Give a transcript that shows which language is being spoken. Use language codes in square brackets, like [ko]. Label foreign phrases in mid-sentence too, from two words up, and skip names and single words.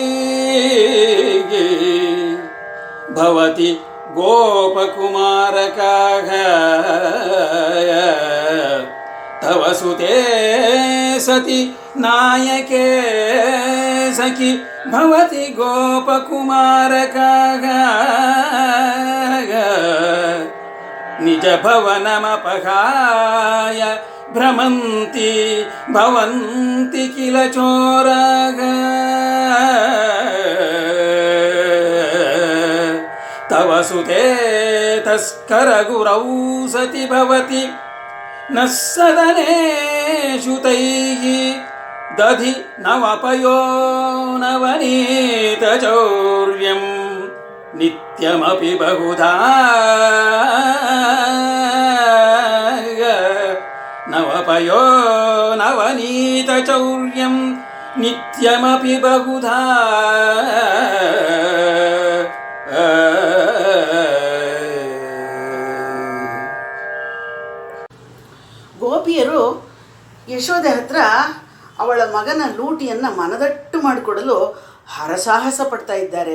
[sa] ಭವತಿ ಗೋಪಕುಮಾರಕಾಗ, ತವ ಸುತೆ ಸತಿ ನಾಯಕೆ ಸಖಿ ಭವತಿ ಗೋಪಕುಮಾರಕಾಗ, ನಿಜ ಭವನಮಪಹಾಯ ಭ್ರಮಂತಿ ಭವಂತಿ ಕಿಲ ಚೋರಗ. ತವ ಸುತೆ ತಸ್ಕರ ಗುರೌ ಸತಿ ಭವತಿ ನ ಸದನೇಷು ತೈಃ ದಧಿ ನವಪಯೋ ನವನೀತ ಚೌರ್ಯಂ ನಿತ್ಯಮಪಿ ಬಹುಧಾ, ನವಪಯೋ ನವನೀತ ಚೌರ್ಯಂ ನಿತ್ಯಮಪಿ ಬಹುಧಾ. [kn] ಗೋಪಿಯರು ಯಶೋದೆ ಹತ್ರ ಅವಳ ಮಗನ ಲೂಟಿಯನ್ನು ಮನದಟ್ಟು ಮಾಡಿಕೊಡಲು ಹರಸಾಹಸ ಪಡ್ತಾ ಇದ್ದಾರೆ.